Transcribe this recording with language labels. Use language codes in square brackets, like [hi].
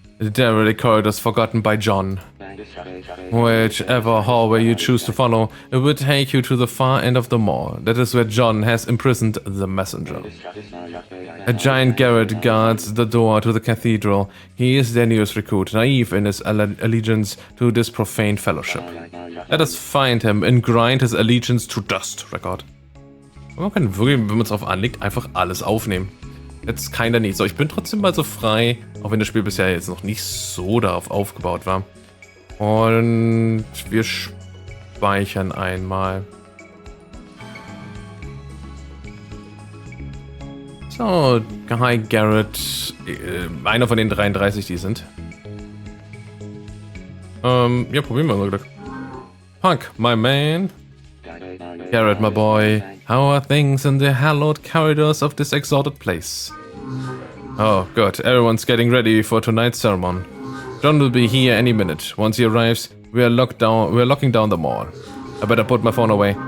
[en] The derelict corridors forgotten by John. Whichever hallway you choose to follow, it will take you to the far end of the mall. That is where John has imprisoned the messenger. A giant garret guards the door to the cathedral. He is their newest recruit, naive in his allegiance to this profane fellowship. Let us find him and grind his allegiance to dust. Record. [de] Man kann wirklich, wenn man es drauf anlegt, einfach alles aufnehmen. Jetzt keiner nicht. So, ich bin trotzdem mal so frei, auch wenn das Spiel bisher jetzt noch nicht so darauf aufgebaut war. Und wir speichern einmal. So, hi Garrett. Einer von den 33, die sind. Ja, probieren wir mal Glück. [en] Punk, my man. Garrett, my boy. How are things in the hallowed corridors of this exalted place? Oh, good. Everyone's getting ready for tonight's sermon. John will be here any minute. Once he arrives, we're locking down the mall. I better put my phone away.